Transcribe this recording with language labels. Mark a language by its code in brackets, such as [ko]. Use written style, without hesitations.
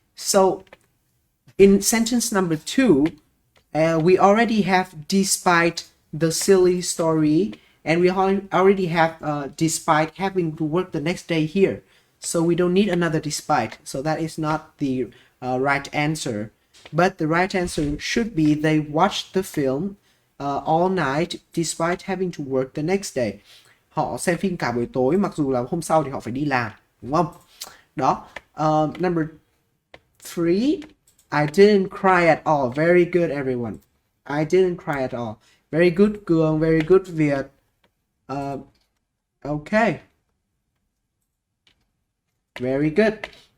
[en] So, in sentence number 2, we already have despite the silly story, and we already have despite having to work the next day here. So we don't need another despite. So that is not the right answer. But the right answer should be they watched the film all night despite having to work the next day. [vi] Họ xem phim cả buổi tối mặc dù là hôm sau thì họ phải đi làm, đúng không? Đó. [en] Number 3, I didn't cry at all. Very good, everyone. I didn't cry at all. Very good, Cường. Very good, Việt. Okay. Very good.